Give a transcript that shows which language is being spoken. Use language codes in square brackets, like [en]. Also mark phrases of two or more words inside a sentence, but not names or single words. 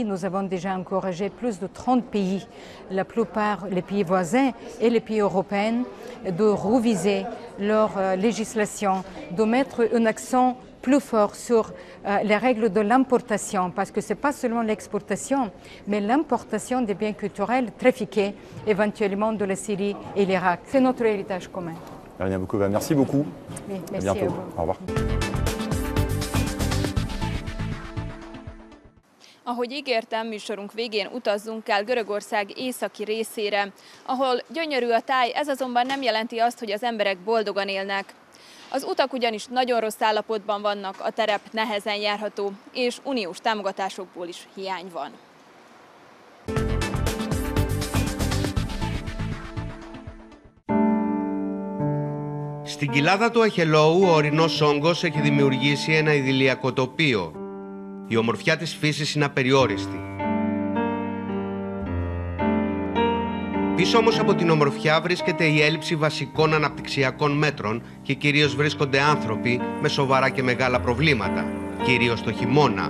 [fr] Nous avons déjà encouragé plus de 30 pays, la plupart les pays voisins et les pays européens, de réviser leur législation, de mettre un accent plus fort sur les règles de l'importation, parce que ce n'est pas seulement l'exportation, mais l'importation des biens culturels trafiqués éventuellement de la Syrie et l'Irak. C'est notre héritage commun. Marina Boukova, merci beaucoup. Oui, merci à bientôt. À vous. Au revoir. [hu] Ahogy ígértem, műsorunk végén utazzunk el Görögország északi részére, ahol gyönyörű a táj, ez azonban nem jelenti azt, hogy az emberek boldogan élnek. Az utak ugyanis nagyon rossz állapotban vannak, a terep nehezen járható, és uniós támogatásokból is hiány van. [el] Στην κοιλάδα του Αχελώου, ο ορεινός όγκος έχει δημιουργήσει ένα ιδηλιακό τοπίο. Η ομορφιά της φύσης είναι απεριόριστη. Πίσω όμως από την ομορφιά βρίσκεται η έλλειψη βασικών αναπτυξιακών μέτρων και κυρίως βρίσκονται άνθρωποι με σοβαρά και μεγάλα προβλήματα, κυρίως το χειμώνα.